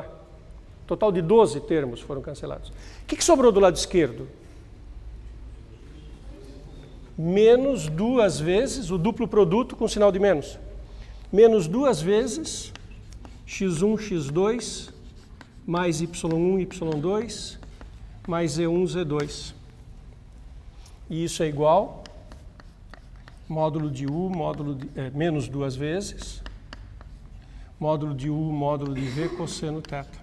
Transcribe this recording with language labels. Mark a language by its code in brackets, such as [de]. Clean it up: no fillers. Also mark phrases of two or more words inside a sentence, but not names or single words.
[pt] Total de 12 termos foram cancelados. O que sobrou do lado esquerdo? Menos duas vezes, o duplo produto com sinal de menos. Menos duas vezes x1, x2, mais y1, y2, mais z1, z2. E isso é igual, módulo de U, menos duas vezes, módulo de U, módulo de V, cosseno θ.